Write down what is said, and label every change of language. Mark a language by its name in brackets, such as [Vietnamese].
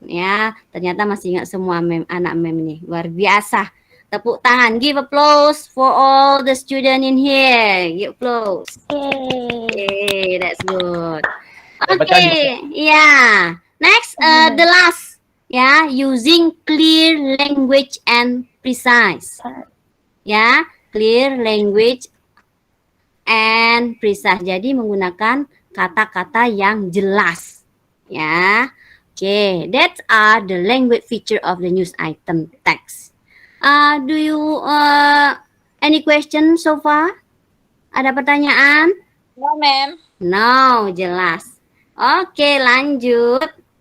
[Indonesian] Ya, ternyata masih ingat semua anak mem nih. Luar biasa. Tepuk tangan. [English] Give applause for all the student in here. Give applause. Yay, that's good. Okay, yeah. Next, the last, yeah, using clear language and precise. Ya, clear language and precise. [Indonesian] Jadi menggunakan kata-kata yang jelas. Ya. [English] Okay, that are the language feature of the news item text. Do you any question so far? [Indonesian] Ada pertanyaan? [English] No, ma'am. [Indonesian] No, jelas. Oke, lanjut.